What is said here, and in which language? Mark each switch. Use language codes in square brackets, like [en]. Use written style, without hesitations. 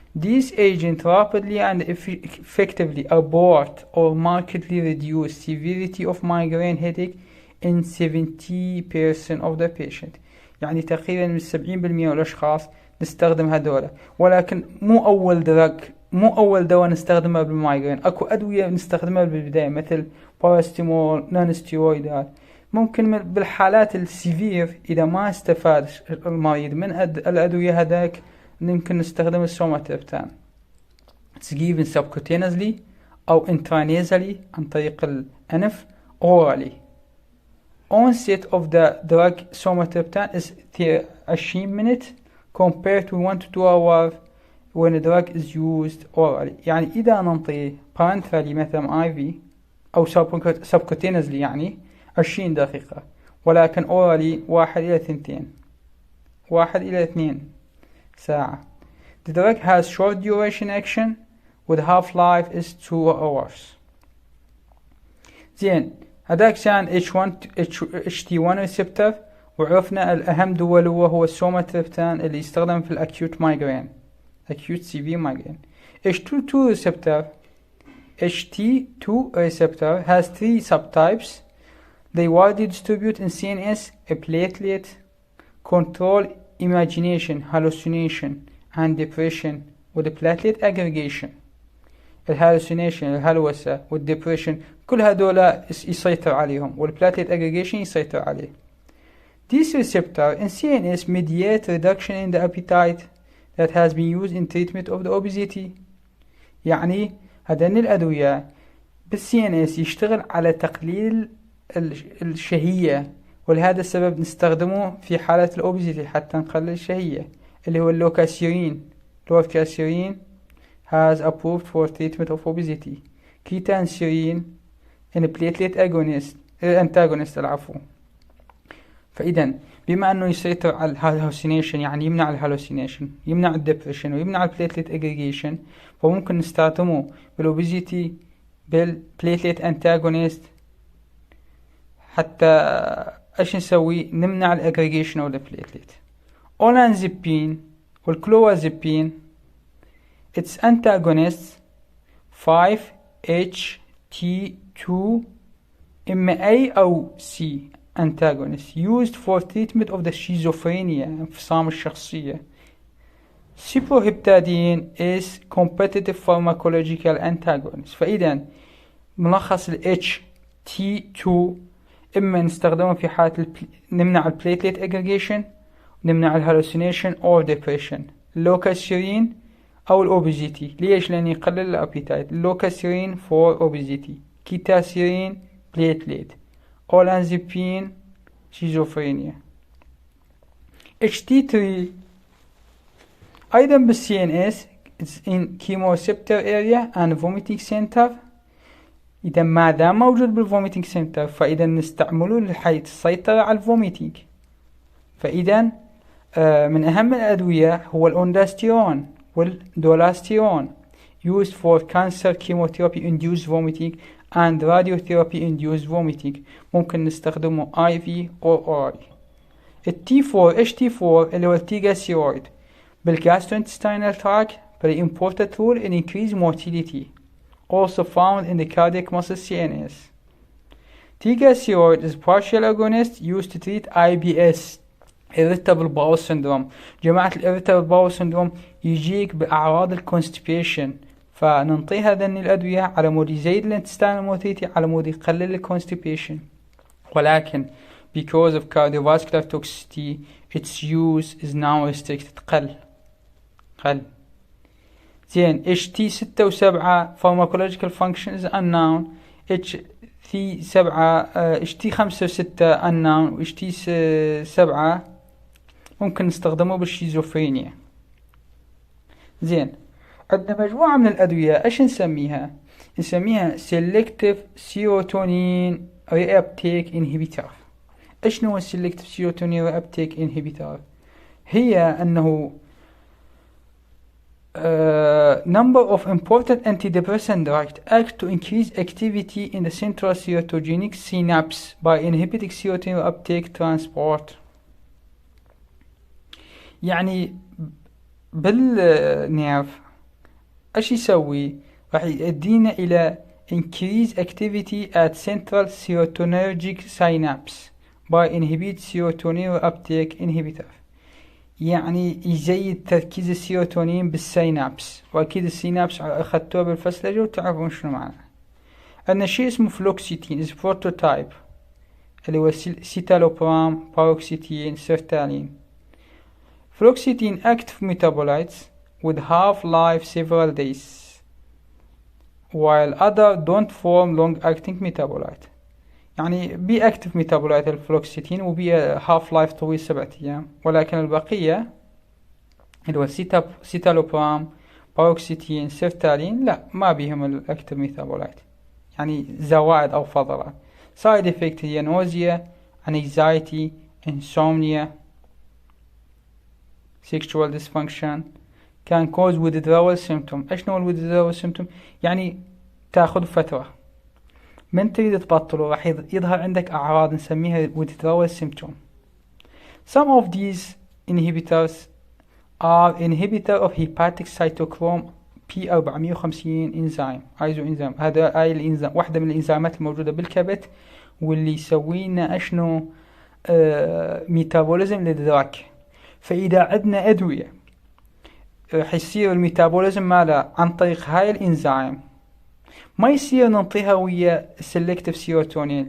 [en] These agents rapidly and effectively abort or markedly reduce severity of migraine headache in 70% of the patient. [ar] يعني تقريبا من 70% من الأشخاص نستخدم هذولا، ولكن مو أول دواء نستخدمه بالمايجرين. أكو أدوية نستخدمها بالبداية مثل باراستيمول، نون ستيرويدات. ممكن بالحالات السيفير إذا ما استفاد المريض من الأدوية هذاك ممكن نستخدم السوماتريبتان. [en] It's given subcutaneously [ar] أو [en] intranasally [ar] عن طريق الأنف [en] orally. Onset of the drug somatriptan is 20 minutes compared to 1 to 2 hours when the drug is used orally. [ar] يعني إذا ننطي parenterally مثلا IV أو subcutaneously يعني 20 دقيقة، ولكن orally 1 إلى 2 ساعة. [en] The drug has short duration action with half-life is 2 hours. [ar] زين، هذاك كان H22 receptor، وعرفنا الأهم دوله هو السوماتريبتان اللي يستخدم في الأكيوت مايجرين، [en] acute severe migraine. H22 receptor has 3 subtypes. They widely distribute in CNS, a platelet, control imagination, hallucination, and depression with the platelet aggregation. [ar] الهالوسينيشن، الهلوسة والديبريشن كل هذولا يسيطر عليهم، والبلاتليت aggregation يسيطر عليه. [en] This receptor in CNS mediate reduction in the appetite that has been used in treatment of the obesity. [ar] يعني هذين الأدوية بالCNS يشتغل على تقليل الشهية، ولهذا السبب نستخدمه في حالة الأوبيزيتي حتى نقلل الشهية، اللي هو اللوكاسيرين. [en] Lorcaserin has approved for treatment of obesity. Ketanserin in platelet antagonist [ar] العفو. فإذا بما أنه يسيطر على الهالوسينيشن، يعني يمنع الهالوسينيشن، يمنع الديبريشن، ويمنع البليتليت اجريجيشن، فممكن نستخدمه بالأوبيزيتي بالبليتليت انتاغونيست حتى ايش نسوي؟ نمنع الاجريجيشن او البليتليت. [en] olanzapine والكلوازيبين its antagonists 5-HT2 إما A أو C antagonist used for treatment of the schizophrenia [ar] انفصام الشخصية. [en] Cyproheptadine is competitive pharmacological antagonist. [ar] فإذا ملخص ال HT2 إما نستخدمه في حالة نمنع البليتليت aggregation، نمنع الهالوسينيشن أو depression. اللوكاسيرين أو الأوبيزيتي. ليش؟ لأن يقلل الأبيتايت. [en] اللوكاسيرين for obesity، ketanserin platelet، olanzapine schizophrenia. HT3 [ar] أيضا [en] بالCNS it's in chemoreceptor area and vomiting center. [ar] إذا ما دام موجود بالvomiting center فإذا نستعمله لحيث السيطرة على الفوميتينج. فإذا من أهم الأدوية هو الأونداستيرون والدولاستيرون [en] used for cancer chemotherapy induced vomiting and radiotherapy induced vomiting. [ar] ممكن نستخدمه [en] IV or orally. T4 HT4 [ar] اللي هو التيجاسيرويد [en] بالgastrointestinal tract play important role in increased motility also found in the cardiac muscle CNS. T-Carcinoid is partial agonist used to treat IBS irritable bowel syndrome. [ar] جماعة [en] irritable bowel syndrome [ar] يجيك بأعراض الكونستيبيشن، فننطي هذين الأدوية على مود يزيد الانتستان موتيتي، على مود يقلل الكونستيبيشن. ولكن [en] because of cardiovascular toxicity its use is now restricted. [ar] قل زين. [en] HT6 و7 pharmacological function is unknown. [ar] HT7 HT5 و6 unknown، و HT7 ممكن نستخدمه بالشيزوفرينيا. زين، عندنا مجموعة من الأدوية ايش نسميها؟ نسميها [en] selective serotonin reuptake inhibitor. [ar] ايش هو [en] selective serotonin reuptake inhibitor؟ [ar] هي انه [en] number of important antidepressant drugs act to increase activity in the central serotonic synapse by inhibiting serotonin uptake transport. [ar] يعني بالنيرف ايش يسوي؟ راح يؤدينا الى [en] increase activity at central serotonergic synapse by inhibit serotonin uptake inhibitor. [ar] يعني يزيد تركيز السيروتونين بالسينابس، واكيد السينابس اخذتوه بالفسلجة وتعرفون شنو معناه. عندنا شيء اسمه فلوكسيتين [en] is prototype [ar] اللي هو سيتالوبرام باروكسيتين سيرتالين. [en] Fluoxetine active metabolites with half-life several days while other don't form long-acting metabolite. [ar] يعني بي اكتف ميتابولايت الفلوكسيتين وبي هاف لايف طويل 7 أيام، ولكن البقية اللي هو سيتالوبرام باروكسيتين سيرتالين لا ما بيهم الاكتف ميتابولايت، يعني زوائد أو فضلات. [en] side effect [ar] هي [en] Nausea, anxiety، insomnia، sexual dysfunction، can cause withdrawal symptom. [ar] ايش نوع [en] withdrawal symptom؟ [ar] يعني تاخذ فترة من تريد تبطله راح يظهر عندك أعراض نسميها withdrawal symptom. [en] Some of these inhibitors are inhibitor of hepatic cytochrome P450 enzyme [ar] ايزو انزيم. هذا الانزيم واحدة من الانزيمات الموجودة بالكبد واللي يسوي لنا اشنو ميتابوليزم للدراك. فإذا عندنا أدوية راح يصير الميتابوليزم ماله عن طريق هاي الانزيم، ما يصير ننطيها ويا [en] selective serotonin.